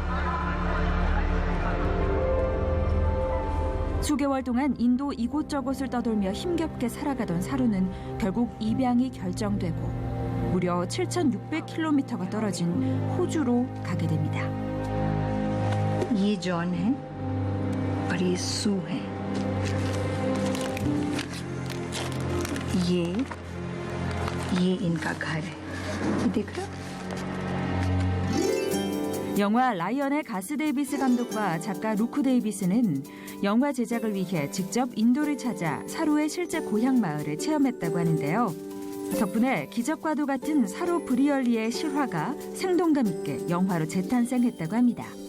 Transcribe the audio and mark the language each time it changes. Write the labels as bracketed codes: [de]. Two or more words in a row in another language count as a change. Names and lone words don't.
[ko] 수개월 동안 인도 이곳저곳을 떠돌며 힘겹게 살아가던 사루는 결국 입양이 결정되고 무려 7,600km가 떨어진 호주로 가게 됩니다. [hi] ये जॉन है और ये सू है ये इनका घर है देख रहे हो? [ko] 영화 라이언의 가스 데이비스 감독과 작가 루크 데이비스는 영화 제작을 위해 직접 인도를 찾아 사루의 실제 고향 마을을 체험했다고 하는데요. 덕분에 기적과도 같은 사루 브리얼리의 실화가 생동감 있게 영화로 재탄생했다고 합니다.